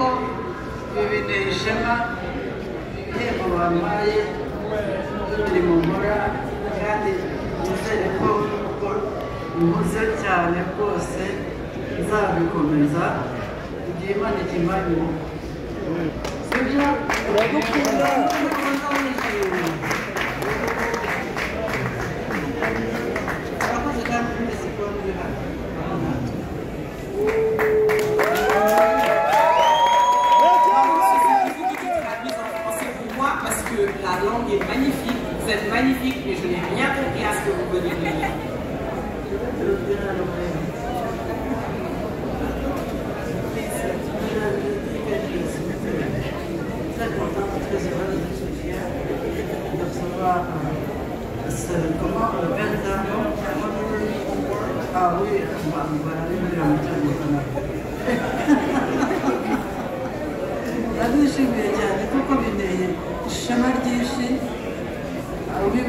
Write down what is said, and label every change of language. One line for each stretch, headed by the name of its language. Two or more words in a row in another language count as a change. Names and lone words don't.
Kinyarwanda: ibi binteye ishema ibihembo bampaye imirimo nkora kandi nizere ko nkuze cyane rwose nzabikomeza igihe Imana ikimanye sibyo uragukunda urakoze kandi mwese kuba muri hano
French: parce que la langue est magnifique, vous êtes magnifique, mais je n'ai rien compris à ce que vous venez de dire. Très contente, très heureuse, je suis fière de recevoir comment le Bernard. Ah oui, voilà,
Kinyarwanda: ndabishimiye cyane kuko binteye ishema ryinshi